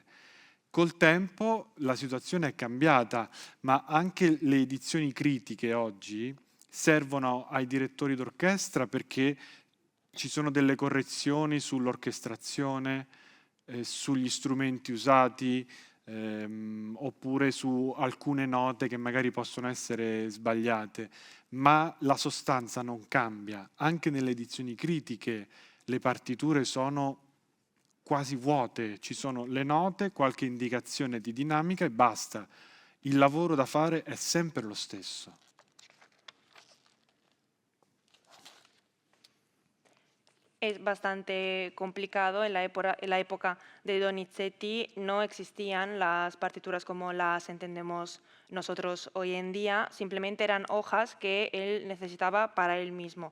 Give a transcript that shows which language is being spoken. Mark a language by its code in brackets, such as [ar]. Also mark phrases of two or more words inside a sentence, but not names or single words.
[it] Col tempo la situazione è cambiata, ma anche le edizioni critiche oggi servono ai direttori d'orchestra perché ci sono delle correzioni sull'orchestrazione, sugli strumenti usati, oppure su alcune note che magari possono essere sbagliate, ma la sostanza non cambia. Anche nelle edizioni critiche le partiture sono quasi vuote, ci sono le note, qualche indicazione di dinamica e basta. Il lavoro da fare è sempre lo stesso. [es] Es bastante complicado. En la época de Donizetti no existían las partituras como las entendemos nosotros hoy en día, simplemente eran hojas que él necesitaba para él mismo.